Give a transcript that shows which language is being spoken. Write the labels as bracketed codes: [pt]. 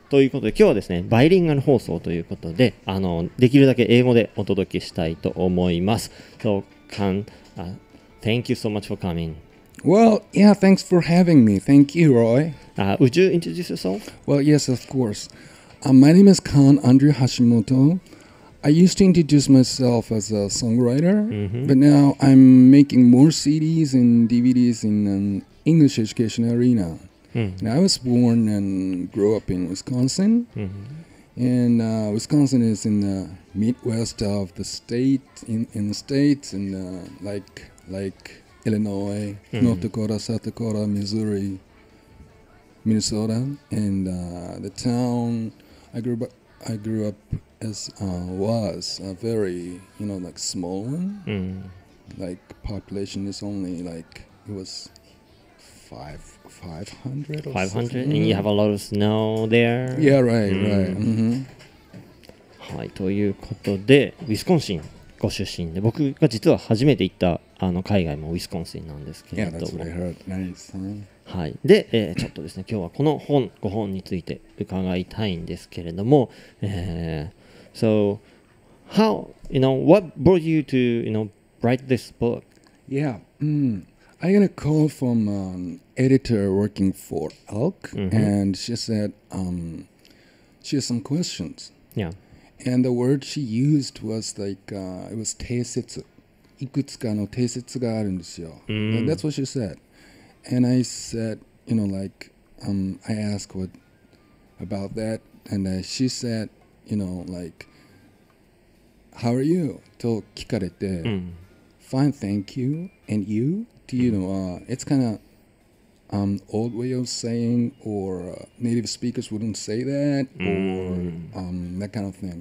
[ja] ということで今日はですね、バイリンガル放送ということで、できるだけ英語でお届けしたいと思います。 [en] So, Kan, thank you so much for coming. Well, yeah, thanks for having me. Thank you, Roy. Would you introduce yourself? Well, yes, of course. My name is Kan Andrew Hashimoto. I used to introduce myself as a songwriter, but now I'm making more CDs and DVDs in an English education arena. And I was born and grew up in Wisconsin. And Wisconsin is in the Midwest of the state, in the States, and like Illinois, North Dakota, South Dakota, Missouri, Minnesota, and the town I grew up as was a very like small one. Like population is only like it was 500 or 500 and you have a lot of snow there. Yeah, right. [ja] はい、ということでウィスコンシンご出身で、僕が実は初めて行った海外もウィスコンシンなんですけれども、 [en] Yeah, that's what I heard. Nice. [ja] はい、で、ちょっとですね今日はこのご本について伺いたいんですけれども、 [en] So how what brought you to write this book? Yeah, I got a call from an editor working for Elk, and she said she has some questions. Yeah. And the word she used was like it was 定説。 [ja] いくつかの定説があるんですよ。 [en] That's what she said. And I said, I asked what about that, and she said, like, how are you? [ja] と聞かれて、 [en] Fine, thank you. And you? [ja] っていうのは、 [en] it's kind of old way of saying, or native speakers wouldn't say that, or that kind of thing.